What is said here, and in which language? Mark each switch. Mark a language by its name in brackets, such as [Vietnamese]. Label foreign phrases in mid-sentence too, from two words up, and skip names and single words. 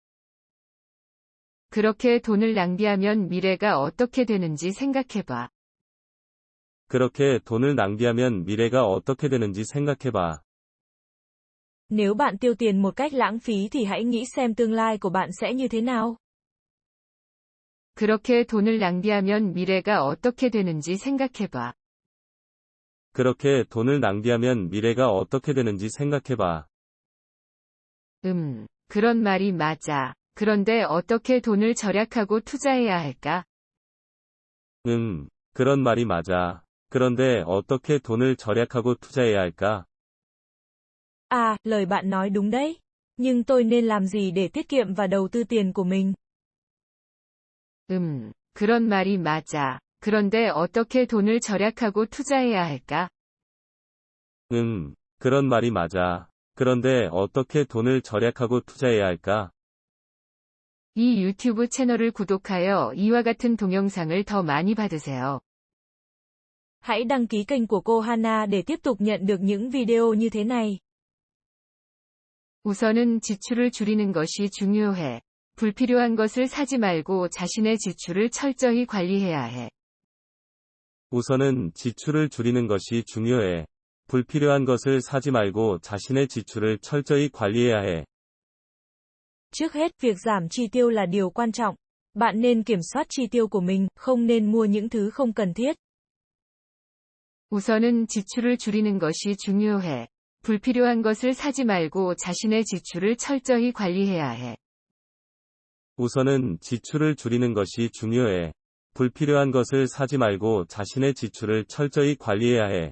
[Korean] 그렇게 돈을 낭비하면 미래가 어떻게 되는지 생각해봐. 그렇게 돈을 낭비하면 미래가 어떻게 되는지 생각해봐. [Vietnamese] Nếu bạn tiêu tiền một cách lãng phí thì hãy nghĩ xem tương lai của bạn sẽ như thế nào. [Korean] 그렇게 돈을 낭비하면 미래가 어떻게 되는지 생각해봐. 그렇게 돈을 낭비하면 미래가 어떻게 되는지 생각해봐. 그런 말이 맞아. 그런데 어떻게 돈을 절약하고 투자해야 할까? 그런 말이 맞아. 그런데 어떻게 돈을 절약하고 투자해야 할까? [Vietnamese] À, lời bạn nói đúng đấy. Nhưng tôi nên làm gì để tiết kiệm và đầu tư tiền của mình? [Korean] 그런 말이 맞아. 그런데 어떻게 돈을 절약하고 투자해야 할까? 그런 말이 맞아. 그런데 어떻게 돈을 절약하고 투자해야 할까? 이 유튜브 채널을 구독하여 이와 같은 동영상을 더 많이 받으세요. [Vietnamese] Hãy đăng ký kênh của cô Hana để tiếp tục nhận được những video như thế này. [Korean] 우선은 지출을 줄이는 것이 중요해. 불필요한 것을 사지 말고 자신의 지출을 철저히 관리해야 해. 우선은 지출을 줄이는 것이 중요해. 불필요한 것을 사지 말고 자신의 지출을 철저히 관리해야 해. [Vietnamese] Trước hết, việc giảm chi tiêu là điều quan trọng. Bạn nên kiểm soát chi tiêu của mình, không nên mua những thứ không cần thiết. [Korean] 우선은 지출을 줄이는 것이 중요해. 불필요한 것을 사지 말고 자신의 지출을 철저히 관리해야 해. 우선은 지출을 줄이는 것이 중요해. 불필요한 것을 사지 말고 자신의 지출을 철저히 관리해야 해.